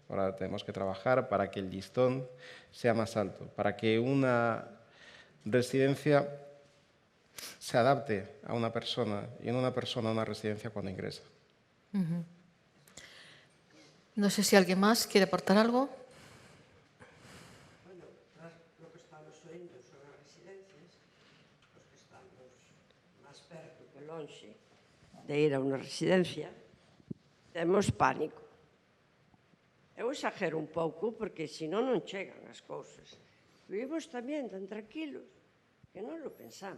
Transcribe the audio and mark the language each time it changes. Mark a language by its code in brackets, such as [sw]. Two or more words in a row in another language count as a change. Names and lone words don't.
[es] Ahora tenemos que trabajar para que el listón sea más alto, para que una residencia se adapte a una persona y en una persona a una residencia cuando ingresa. No sé si alguien más quiere aportar algo. Bueno, [gl] lo que estamos oindo son as residencias, os que estamos máis perto que lonxe de ir a unha residencia, temos pánico. Eu exagero un pouco porque senón non chegan as cousas. Vivimos tamén tan tranquilos que non lo pensamos.